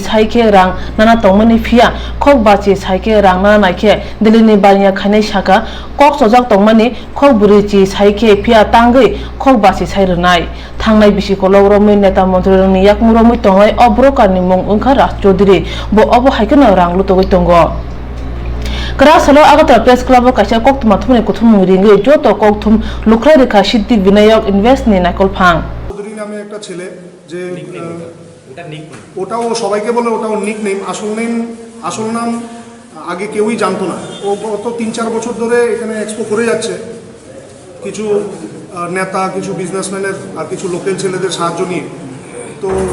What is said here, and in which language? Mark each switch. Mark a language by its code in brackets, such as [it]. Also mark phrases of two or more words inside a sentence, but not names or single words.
[trp] saike rang nana tongmani phia khok bachi saike rang nana naikhe dilini bania khanai saka kok sojak tongmani khok burechi saike phia tangai khok basi sairnai thangnai bisi kologromai neta montroni yakmuromai tongai obrokarni mong ungkha Raj Chaudhary bo obo haikena rang lutogoi tongo Krasalo Agartala Press Club kaisa Koktwma thumni kuthum ringi joto kokthum lukhrai rekha Siddhi Vinayak Invest ni nakol phang [bn] চৌধুরী নামে একটা ছেলে যে ওটাও সবাইকে বলে ওটাও নিকনেম আসল নাম আগে কেউই জানতো না ও গত 3-4 বছর ধরে এখানে এক্সপো করে যাচ্ছে কিছু নেতা কিছু বিজনেসম্যানের আর কিছু লোকাল ছেলেদের সাহায্য নিয়ে তো